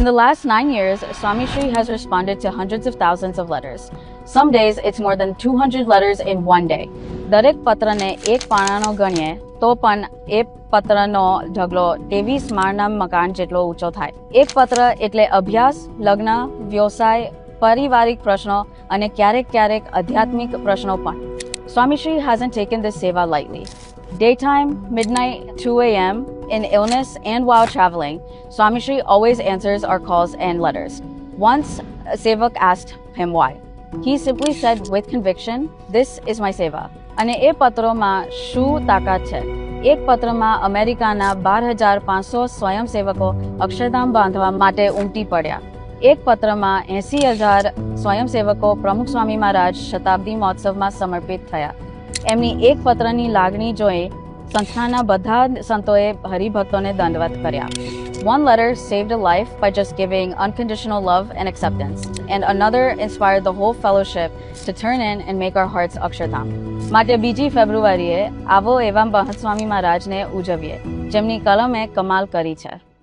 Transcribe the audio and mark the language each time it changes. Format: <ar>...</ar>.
<en>In the last 9 years, Swami Shri has responded to hundreds of thousands of letters. Some days it's more than 200 letters in one day.</en> <gu>દરેક પત્રને એક પાનાનો ગણીએ તો પણ એ પત્રનો ઢગલો 23 માળના મકાન જેટલો ઊંચો થાય. એક પત્ર એટલે અભ્યાસ, લગ્ન, વ્યવસાય, પારિવારિક પ્રશ્નો અને ક્યારેક આધ્યાત્મિક પ્રશ્નો પણ.</gu> <en>Swami Shri hasn't taken this seva lightly. Daytime, midnight, 2 a.m., in illness and while traveling, Swami Shri always answers our calls and letters. Once, a sevak asked him why. He simply said with conviction, "This is my seva."</en> <gu>અને એ પત્રોમાં શું તાકાત છે? એક પત્રમાં અમેરિકાના 12,500 સ્વયંસેવકો અક્ષરધામ બાંધવા માટે ઉમટી પડ્યા. એક પત્રમાં 80,000 સ્વયંસેવકો પ્રમુખ સ્વામી મહારાજ શતાબ્દી મહોત્સવમાં સમર્પિત થયા. એમની એક પત્રની લાગણી જોઈ સંસ્થાના બધા સંતોએ હરિભક્તોને દંડવત કર્યા.</gu> <en>One letter saved a life by just giving unconditional love and acceptance, and another inspired the whole fellowship to turn in and make our hearts Akshardham.</en> <gu>માટે 2 ફેબ્રુઆરીએ આવો એવા મહંત સ્વામી મહારાજને ઉજવીએ, જેમની કલમે કમાલ કરી છે.</gu>